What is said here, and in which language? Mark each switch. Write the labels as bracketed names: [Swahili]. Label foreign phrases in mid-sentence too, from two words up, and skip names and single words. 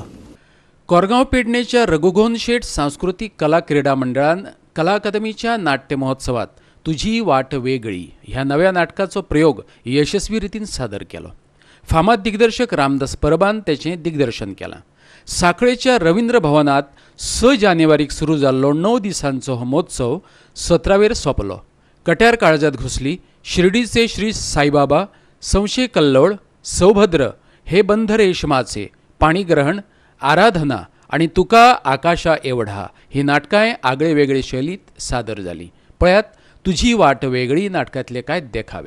[Konkani] कोरगांव पेडणेच्या रघुगोन शेठ सांस्कृतिक कला क्रीडा मंडळान कला अकादमीच्या नाट्य महोत्सवात तुझी वाट वेगळी ह्या नव्या नाटकाचो प्रयोग यशस्वी रितीन सादर केलो. फामाद दिग्दर्शक रामदास परबान तेचें दिग्दर्शन केलां. सांखळेच्या रवींद्र भवनात 6 जानेवारीक सुरू जाल्लो 9 दिसांचो हो महोत्सव 17वेर सोंपलो. कट्यार काळजात घुसली, शिर्डीचे श्री साईबाबा, संशय कल्लोळ, सौभद्र, हे बंध रेशमाचे, पाणीग्रहण, आराधना आणि तुका आकाशा एवढा ही नाटकांय आगळे वेगळे शैलीत सादर जाली. पळयात तुझी वाट वेगळी नाटकातले काय देखावे.